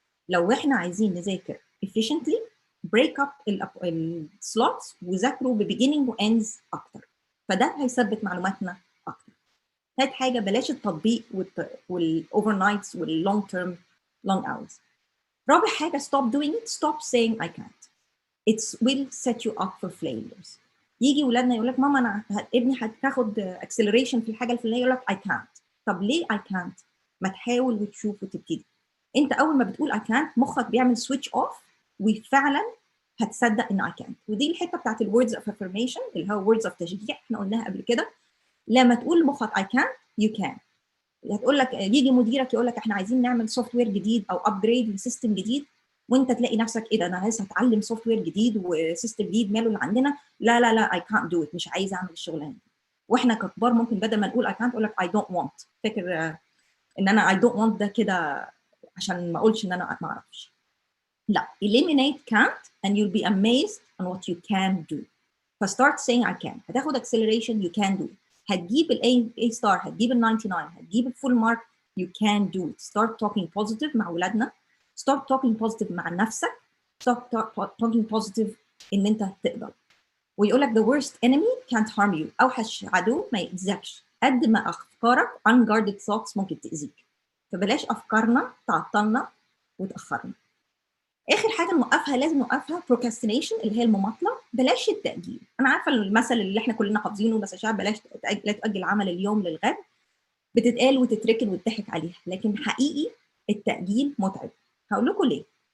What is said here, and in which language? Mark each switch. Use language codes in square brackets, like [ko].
[ar] لو احنا عايزين نذاكر [en] efficiently break up [ar] السلوتس وذاكروا بbeginning وends اكتر، فده هيثبت معلوماتنا اكتر. ثالث حاجه بلاش التطبيق والاوفر نايتس واللونج تيرم [en] long hours. [ar] رابع حاجه [en] stop doing it, stop saying I can't. It will set you up for failures. [ar] يجي ولادنا يقول لك ماما انا ابني هتاخد اكسلريشن في الحاجه الفلانيه، يقول لك [en] I can't. [ar] طب ليه [en] I can't؟ [ar] ما تحاول وتشوف وتبتدي. انت اول ما بتقول I can't مخك بيعمل [en] switch off [ar] وفعلا هتصدق ان I can't. ودي الحته بتاعت ال [en] words of affirmation [ar] اللي هو [en] words of [ar] تشجيع، احنا قلناها قبل كده. لما تقول لمخك [en] I can't you can. [ar] هتقول لك يجي مديرك يقول لك احنا عايزين نعمل سوفت وير جديد او ابجريد لسيستم جديد، وانت تلاقي نفسك ايه ده انا عايز اتعلم سوفت وير جديد وسيستم جديد ماله اللي عندنا، لا لا لا [en] I can't do it، [ar] مش عايز اعمل الشغلانه دي. واحنا ككبار ممكن بدل ما نقول [en] I can't [ar] نقول لك [en] I don't want. [ar] فاكر ان انا I don't want ده كده عشان ما اقولش ان انا ما اعرفش. لا، [en] eliminate can't and you'll be amazed on what you can do. فstart saying I can. [ar] هتاخد [en] acceleration you can do it. [ar] هتجيب [en] A star، هتجيب 99، هتجيب الفول mark you can do it. Start talking positive [ar] مع ولادنا. [en] Start talking positive [ar] مع نفسك. [en] Start talking positive [ar] ان انت تقدر. ويقول لك [en] the worst enemy can't harm you. [ar] اوحش عدو ما يأذكش قد ما افكارك [en] unguarded thoughts [ar] ممكن تأذيك. فبلاش افكارنا تعطلنا وتاخرنا. اخر حاجه نوقفها لازم نوقفها procrastination اللي هي المماطله. بلاش التاجيل. انا عارفه المثل اللي احنا كلنا حافظينه بس عشان بلاش لا تؤجل عمل اليوم للغد، بتتقال وتتركن وتضحك عليها، لكن حقيقي التاجيل متعب. هقول لكم ليه.